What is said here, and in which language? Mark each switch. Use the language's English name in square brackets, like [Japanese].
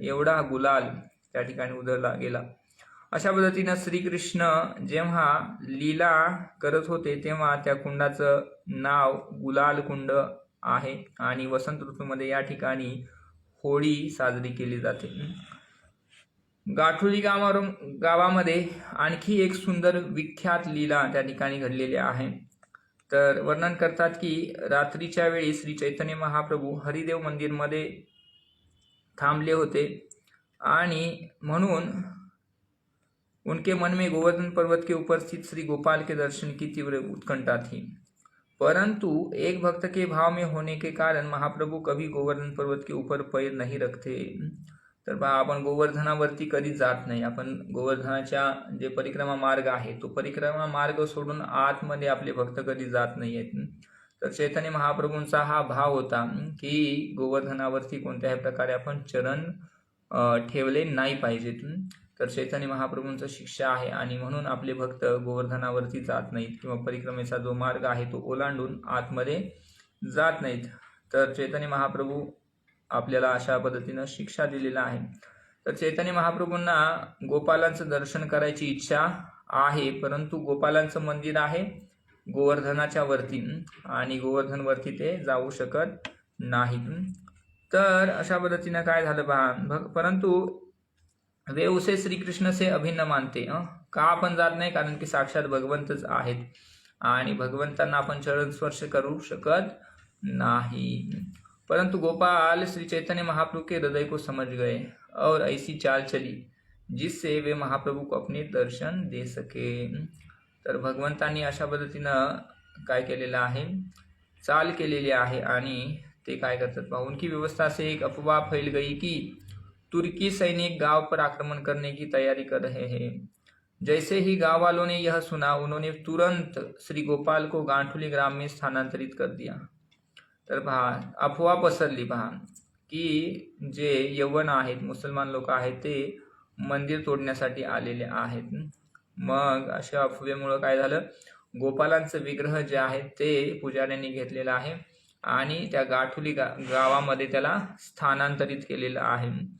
[Marathi] एवढा गुलाल त्या ठिकाणी उधळला गेला. अशा पद्धतीनं श्रीकृष्ण जेव्हा लीला करत होते तेव्हा त्या कुंडाचं नाव गुलाल कुंड आहे आणि वसंत ऋतूमध्ये या ठिकाणी होळी साजरी केली जाते. गाठुली गावामध्ये आणखी एक सुंदर विख्यात लीला त्या ठिकाणी घडलेली आहे. तर वर्णन करतात की रात्रीच्या वेळी श्री चैतन्य महाप्रभू हरिदेव मंदिरमध्ये थांबले होते आणि म्हणून [Hindi] उनके मन में गोवर्धन पर्वत के ऊपर स्थित श्री गोपाल के दर्शन की तीव्र उत्कंठा थी, परंतु एक भक्त के भाव में होने के कारण महाप्रभू कभी गोवर्धन पर्वत के ऊपर पैर नहीं रखते. [Marathi] तर पहा, आपण गोवर्धनावरती कधी जात नाही. आपण गोवर्धनाच्या जे परिक्रमा मार्ग आहे तो परिक्रमा मार्ग सोडून आतमध्ये आपले भक्त कधी जात नाही आहेत. तर चैतन्य महाप्रभूंचा हा भाव होता की गोवर्धनावरती कोणत्याही प्रकारे आपण चरण ठेवले नाही पाहिजेत. तर चैतन्य महाप्रभूंचं शिक्षा आहे आणि म्हणून आपले भक्त गोवर्धनावरती जात नाहीत किंवा परिक्रमेचा जो मार्ग आहे तो ओलांडून आतमध्ये जात नाहीत. तर चैतन्य महाप्रभू आपल्याला अशा पद्धतीनं शिक्षा दिलेला आहे. तर चैतन्य महाप्रभूंना गोपालांचं दर्शन करायची इच्छा आहे, परंतु गोपालांचं मंदिर आहे गोवर्धनाच्या वरती आणि गोवर्धनवरती ते जाऊ शकत नाहीत. तर अशा पद्धतीनं काय झालं पहा, [Hindi] परंतु वे उसे श्रीकृष्ण से अभिन्न मानते. [Marathi] का आपण जात नाही? कारण की साक्षात भगवंतच आहेत आणि भगवंतांना आपण चरण स्पर्श करू शकत नाही. [Hindi] परंतु गोपाल श्री चैतन्य महाप्रभु के हृदय को समझ गए और ऐसी चाल चली जिससे वे महाप्रभु को अपने दर्शन दे सके. [Marathi] तर भगवंतांनी अशा पद्धतीनं काय केलेलं आहे, चाल केलेली आहे आणि ते काय करतात पहा, [Hindi] उनकी व्यवस्था से एक अफवाह फैल गई कि तुर्की सैनिक गांव पर आक्रमण करने की तैयारी कर रहे हैं. जैसे ही गांव वालों ने यह सुना, उन्होंने तुरंत श्री गोपाल को गांठुली ग्राम में स्थानांतरित कर दिया. [Marathi] तर पहा, अफवा पसरली पहा की जे यवन आहेत, मुसलमान लोक आहेत, ते मंदिर तोडण्यासाठी आलेले आहेत. मग अशा अफवेमुळे काय झालं, गोपालांचं विग्रह जे आहे ते पुजाऱ्यांनी घेतलेलं आहे आणि त्या गाठुली गावामध्ये त्याला स्थानांतरित केलेलं आहे.